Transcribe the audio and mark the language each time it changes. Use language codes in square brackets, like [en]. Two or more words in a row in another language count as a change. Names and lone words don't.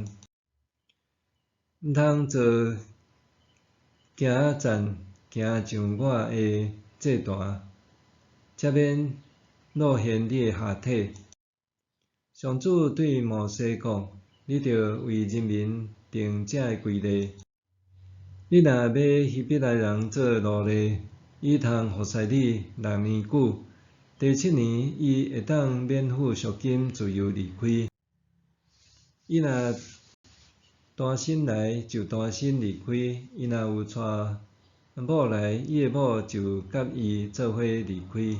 [nan] 毋通做行站行上我的祭坛，则免露现你的下体。上主对摩西讲：你着为人民定这个规例。你若要希伯来人做奴隶，伊通服侍你6年久，第7年伊会当免付赎金自由离开。伊若单身来就单身离开，伊若有娶某来，伊的某就甲伊做伙离开。